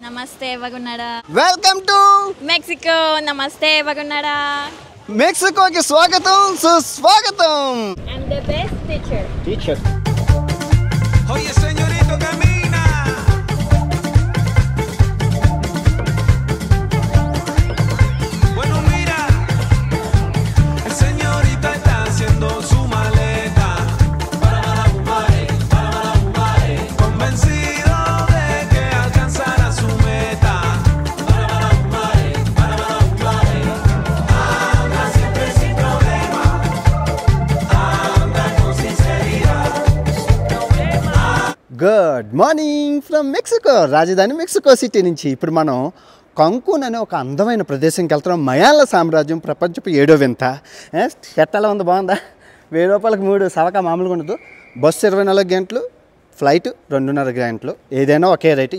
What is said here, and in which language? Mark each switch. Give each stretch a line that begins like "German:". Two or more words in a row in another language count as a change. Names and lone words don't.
Telugu: నమస్తే బాగున్నారా?
English: welcome to
Telugu: మెక్సికో. నమస్తే బాగున్నారా? మెక్సికోకి స్వాగతం సుస్వాగతం.
English: I'm the best teacher.
Spanish: Oye, señorito, camina. Bueno, mira, el señorito está haciendo su maleta. Convencido de que alcanzará su meta. Anda siempre sin problema. Anda con sinceridad.
English: good morning from Mexico.
Telugu: రాజధాని మెక్సికో సిటీ నుంచి ఇప్పుడు మనం కంకున్ అనే ఒక అందమైన ప్రదేశంకి వెళ్తున్నాం. మయాల సామ్రాజ్యం ప్రపంచపు 7వ వింత. ఎట్టలా ఉంది, బాగుందా? 1000 రూపాయలకు 3 సవక మామూలుగా ఉండదు. బస్సు 24 గంటలు, ఫ్లైట్ 2.5 గంటలు, ఏదైనా
English: okay right.